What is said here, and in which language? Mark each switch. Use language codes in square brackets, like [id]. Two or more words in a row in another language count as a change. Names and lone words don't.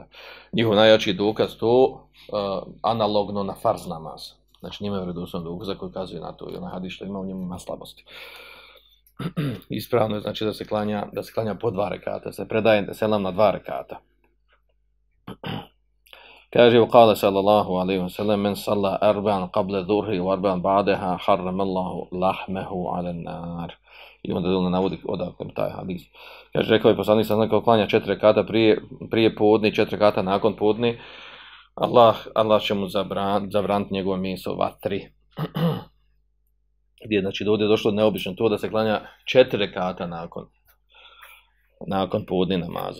[bs] Njihov najjači dokaz to analogno na farz namaz. Znači njima je vjerodostojnog dokaza koji ukazuje na to i onaj hadis što ima u njemu ima slabosti. Ispravno je znači da se klanja po 2 rekata, se predaje selam na 2 rekata. [ar] Kaže وقال صلى الله عليه وسلم من صلى أربعا قبل الظهر وأربعا بعدها حرم الله لحمه على النار. [bs] I onda on navodi odakle taj hadis. Kaže, rekao je poslanik [ar] صلى الله عليه وسلم, [bs] klanja 4 rekata prije podne, 4 rekata nakon podne, Allah će mu zabraniti njegovo mjesto vatri. Gdje znači ovdje je došlo neobično to da se klanja 4 rekata nakon podne namaza.